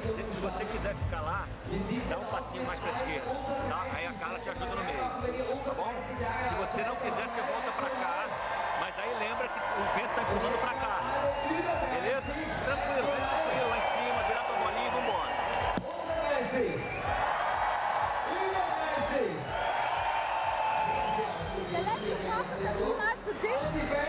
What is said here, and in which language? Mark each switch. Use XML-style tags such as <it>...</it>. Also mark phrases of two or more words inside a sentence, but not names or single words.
<pt>Então você quiser ficar lá, dá um passinho mais pra esquerda, tá? Aí a Carla te ajuda no meio, tá bom? Se você não quiser, você volta pra cá, mas aí lembra que o vento tá empurrando pra cá, beleza? Tranquilo, lá em cima, virar pra bolinha e vambora.</pt> <de>Der letzte Pass ist ja niemals so dicht.</de>